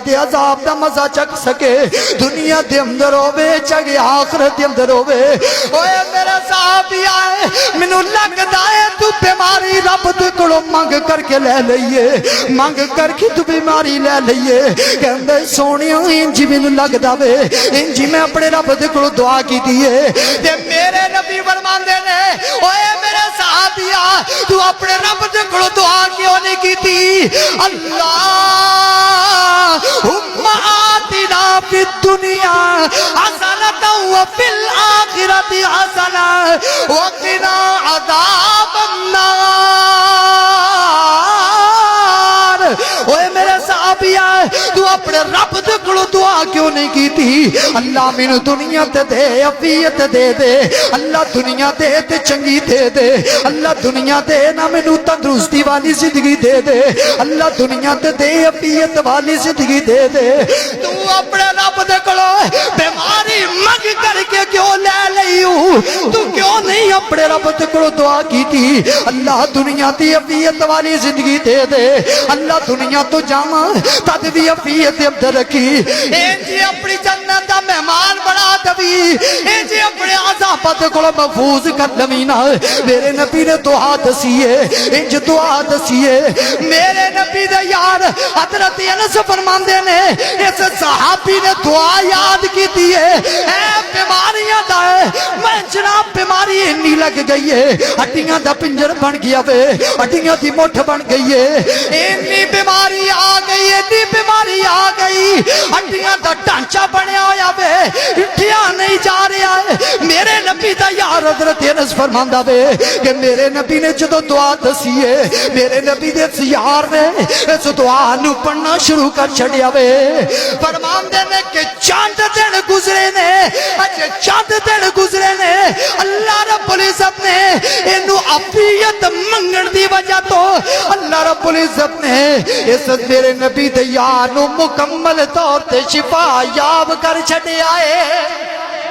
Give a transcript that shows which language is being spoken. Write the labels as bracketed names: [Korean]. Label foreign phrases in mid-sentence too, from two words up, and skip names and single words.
[Punjabi] دے عذاب دا مزہ چک سکے دنیا دے اندر ہوے چاہے آخرت دے اندر ہوے اوے میرے صحابی مینوں لگدا ہے تو بیماری رب دے کولوں منگ کر کے لے لئیے منگ کر کے تو بیماری لے لئیے کہندے سونیا انج مینوں لگدا وے انج میں اپنے رب دے کولوں دعا کیتی ہے تے میرے نبی فرماندے نے اوے میرے صحابیہ تو اپنے رب دے کولوں دعا کیوں نہیں کیتی [Arabic] اللہم آتنا فی الدنیا حسنۃ وفی الآخرۃ حسنۃ وقنا عذاب النار [Punjabi] اوے میرے صحابیہ تو اپنے رب دے کولوں دعا کیوں نہیں کیتی اللہ مینوں دنیا تے دے عافیت دے دے اللہ دنیا دے تے چنگی دے دے اللہ دنیا دے نہ مینوں تندرستی والی زندگی دے دے اللہ دنیا تے دے عافیت والی زندگی دے دے تو اپنے رب دے کولوں بیماری منگ کر کے کیوں لے لئیو تو کیوں نہیں اپنے رب دے کولوں دعا کیتی اللہ دنیا دی عافیت والی زندگی دے دے اللہ دنیا تو جاواں تد بھی عافیت اندر رکھی اے جی اپنی جنت دا مہمان بنا دوی اے جی اپنے عذابات کولوں محفوظ کر لوی نا میرے نبی نے دعا دسیے انج دعا دسیے میرے نبی دے یار حضرت انس فرماندے نے اس صحابی نے دعا یاد کیتی ہے اے بیماریاں دا میں جناب بیماری انی لگ گئی ہے ہڈیاں دا پنجر بن گیا وے ہڈیاں دی مٹھ بن گئی ہے انی بیماری آ گئی انی بیماری آ گئی ہڈیاں دا ڈھانچہ بنیا ہویا وے اٹھیا نہیں جا رہا ہے میرے نبی دا یار حضرت انس فرماندا وے کہ میرے نبی نے جدوں دعا دسی ہے میرے نبی دے یار نے اس دعا نو پڑھنا شروع کر چھڑیا وے فرماندے نے کہ چاند دن گزرے نے اج چاند دن گزرے نے اللہ رب العزت نے اینو عافیت منگن دی وجہ تو اللہ رب العزت نے اس میرے نبی دے یار نو مکمل طور تے شفا یاب کر چھڑیا ہے